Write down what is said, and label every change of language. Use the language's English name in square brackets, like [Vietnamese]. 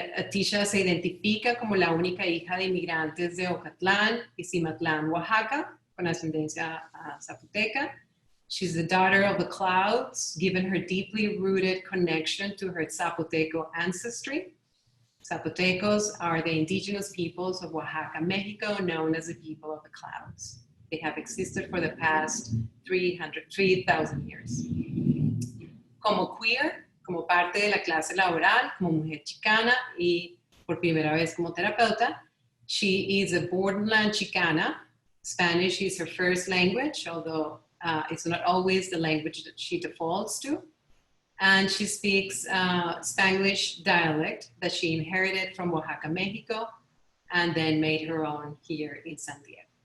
[Spanish] Tisha se identifica como la única hija de inmigrantes de Ocotlán y Cimatlán, Oaxaca, con ascendencia zapoteca. [English] She's the daughter of the clouds, given her deeply rooted connection to her Zapoteco ancestry. Zapotecos are the indigenous peoples of Oaxaca, Mexico, known as the people of the clouds. They have existed for the past 3,000 years. [Spanish] Como queer, como parte de la clase laboral, como mujer chicana y por primera vez como terapeuta, [English] she is a borderland Chicana. Spanish is her first language, although it's not always the language that she defaults to. And she speaks Spanglish dialect that she inherited from Oaxaca, Mexico, and then made her own here in San Diego.